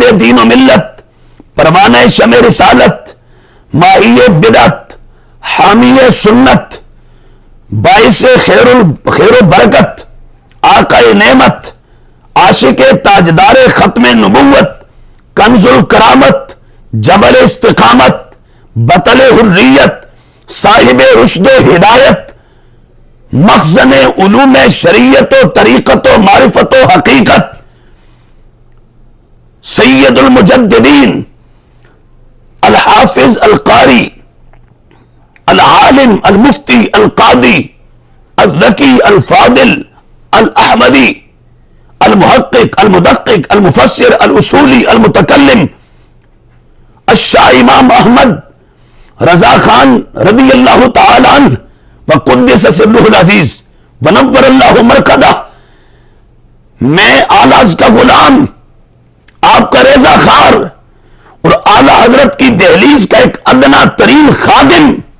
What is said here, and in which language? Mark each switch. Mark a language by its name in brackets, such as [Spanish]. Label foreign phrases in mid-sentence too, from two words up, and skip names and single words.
[Urdu] دین و ملت، پروانہ شمع رسالت، مائی بدعت، حامی سنت، باعث خیر و برکت، آقا نعمت، عاشق تاجدار ختم نبوت، کنز الکرامت، جبل استقامت، بطل حریت، صاحب رشد و ہدایت، مخزن علوم شریعت و طریقت و معرفت و حقیقت، [Arabic] سید المجددین الحافظ القاری العالم المفتی القاضی الذکی الفاضل الاحمدی المحقق المدقق المفسر الاصولی المتکلم الشاہ امام احمد رضا خان رضی اللہ تعالی عنہ وقدس سرہ العزیز ونور اللہ مرقدہ، [Urdu] میں آلاز کا غلام، آپ کا ریزہ خار اور اعلی حضرت کی دہلیز کا ایک ادنا ترین خادم